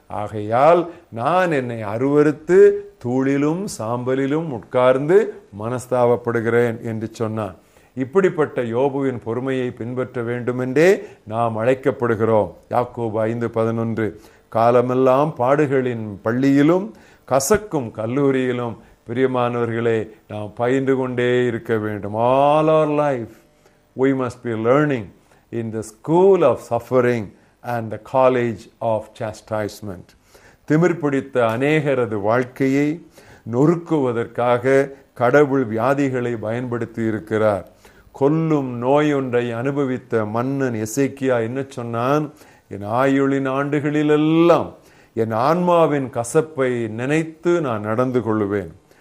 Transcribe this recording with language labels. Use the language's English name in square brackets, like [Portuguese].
[Tamil] ஆகையால் நான் என்னை அருவருத்து தூளிலும் சாம்பலிலும் உட்கார்ந்து மனஸ்தாபப்படுகிறேன் என்று சொன்னான். இப்படிப்பட்ட யோபுவின் பொறுமையை பின்பற்ற வேண்டுமென்றே நாம் அழைக்கப்படுகிறோம். யாக்கோபு 5:11, காலமெல்லாம் பாடுகளின் பள்ளியிலும் கசக்கும் கல்லூரியிலும் பிரியமானவர்களே நாம் பயின்று கொண்டே இருக்க வேண்டும். [English] All our life we must be learning in the school of suffering and the college of chastisement. [Tamil] திமிர் பிடித்த அநேகரது வாழ்க்கையை நொறுக்குவதற்காக கடவுள் வியாதிகளை பயன்படுத்தி இருக்கிறார். கொல்லும் நோயொன்றை அனுபவித்த மன்னன் எசேக்கியா என்ன சொன்னான்? என் ஆயுளின் ஆண்டுகளிலெல்லாம் என் ஆன்மாவின் கசப்பை நினைத்து நான் நடந்து கொள்ளுவேன்.